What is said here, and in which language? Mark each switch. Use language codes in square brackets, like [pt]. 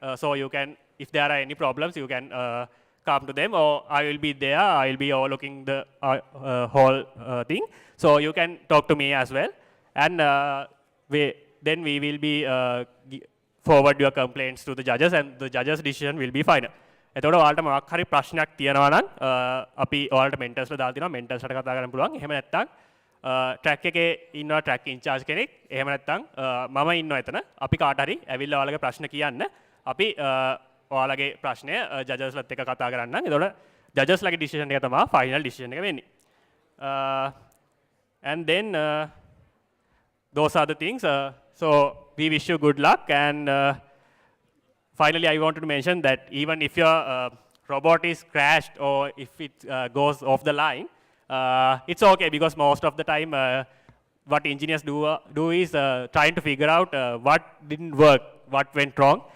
[en] So you can, if there are any problems, you can come to them, or I will be there. I will be overlooking the whole thing. So you can talk to me as well, and then we will be forward your complaints to the judges, and the judges' decision will be final. [si] එතකොට ඔයාලට මොකක් හරි ප්‍රශ්නයක් තියෙනවා නම් අපි ඔයාලට මෙන්ටර්ස්ලා දාලා දෙනවා. මෙන්ටර්ස්ලාට කතා කරන්න පුළුවන්. එහෙම නැත්නම් ට්‍රැක් එකේ ඉන්නවා ට්‍රැක් ඉන්චාර්ජ් කෙනෙක්. එහෙම නැත්නම් මම ඉන්නවා එතන. අපි කාට හරි ඇවිල්ලා ඔයාලගේ ප්‍රශ්න කියන්න අපි ඔයාලගේ ප්‍රශ්නය ජජස්ලත් එක කතා කරන්න. එතකොට ජජස්ලගේ ඩිසිෂන් එක තමයි ෆයිනල් ඩිසිෂන් එක වෙන්නේ. [en] And then those are the things. So we wish you good luck. And finally, I wanted to mention that even if your robot is crashed or if it goes off the line, it's okay, because most of the time what engineers do is trying to figure out what didn't work, what went wrong.